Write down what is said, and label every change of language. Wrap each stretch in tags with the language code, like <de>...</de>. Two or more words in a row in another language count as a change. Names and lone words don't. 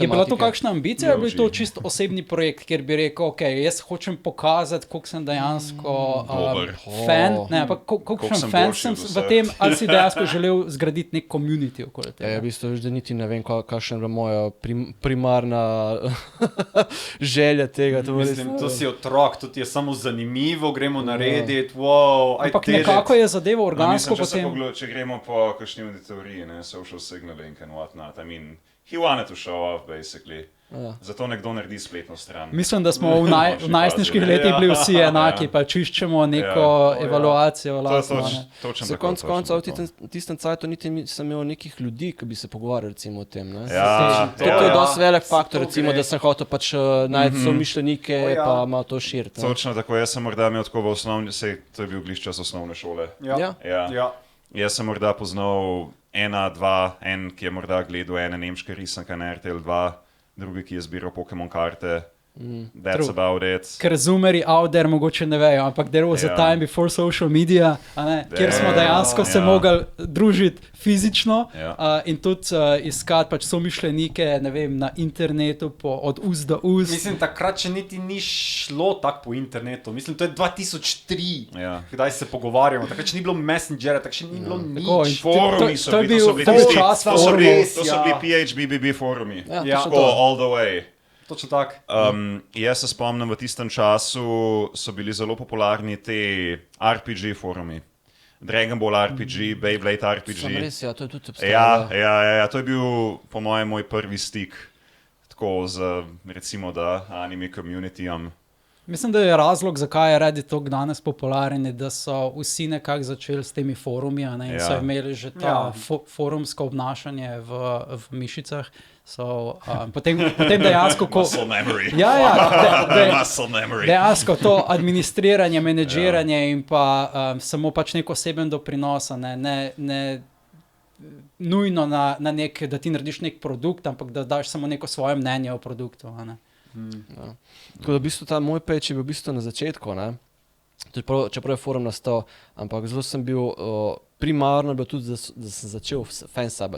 <sl>Je bila to kakšna ambicija, ali je bil to čisto osebni projekt, kjer bi rekel, ok, jaz hočem pokazati, koliko sem dejansko fan, ne, pa koliko fan sem v tem, ali si dejansko želel zgraditi nek community okoli tega. V bistvu, da niti ne vem, kakšna je moja primarna želja tega. Mislim, to si otrok, to ti je samo zanimivo, gremo narediti, wow. Ampak nekako je zadeva organsko potem. Če gremo po kakšni teoriji,</sl> <en>social signaling and whatnot, I mean, he wanted to show off, basically.</en> <sl>Zato nekdo naredi spletno stran. Mislim, da smo v najstniških letih bili vsi enaki, pa čiščemo neko evaluacijo. Za konc koncev v tistem cajtu niti sem imel nekih ljudi, ki bi se pogovarjali recimo o tem. To je dosti velik faktor, recimo, da sem hotel pač najti somišljenike, pa malo to širiti. Točno tako, jaz sem morda imel tako v osnovni, to je bil gliš čas osnovne šole. Jaz sem morda poznal en, ki je morda gledal ene nemške risanke na RTL 2, drugi, ki je zbiral Pokémon karte.</sl> <en>That's about it.</en> <sl>Ker zoomeri</sl> <en>out there</en> <sl>mogoče ne vejo, ampak</sl> <en>there was a time before social media,</en> <sl>kjer smo dejansko se mogli družiti fizično in tudi iskati pač somišljenike, ne vem, na internetu od ust do ust. Mislim, takrat še niti ni šlo tako po internetu. Mislim, to je 2003, kdaj se pogovarjamo. Takrat še ni bilo Messengera, takrat še ni bilo nič. Forumi so bili, to so bili PHBBB forumi.</sl> <en>All the way.</en> <sl>Točno tako. Jaz se spomnim, v tistem času so bili zelo popularni te RPG forumi. Dragon Ball RPG, Beyblade RPG. Sem res, to je tudi obstajalo. To je bil po mojem moj prvi stik tako z, recimo, da anime communityjem. Mislim, da je razlog, zakaj je Reddit tako danes popularen, da so vsi nekako začeli s temi forumi, in so imeli že ta forumsko obnašanje v mišicah. Potem dejansko,</sl> <en>muscle memory. Muscle memory.</en> <sl>Dejansko to administriranje, menedžiranje in pa samo pač nek oseben doprinos, ne nujno na nek, da ti narediš nek produkt, ampak da daš samo neko svoje mnenje o produktu. Tako da v bistvu ta moj page je bil v bistvu na začetku, čeprav je forum nastal, ampak zelo sem bil, primarno bil tudi, da sem začel fansubbati.</sl>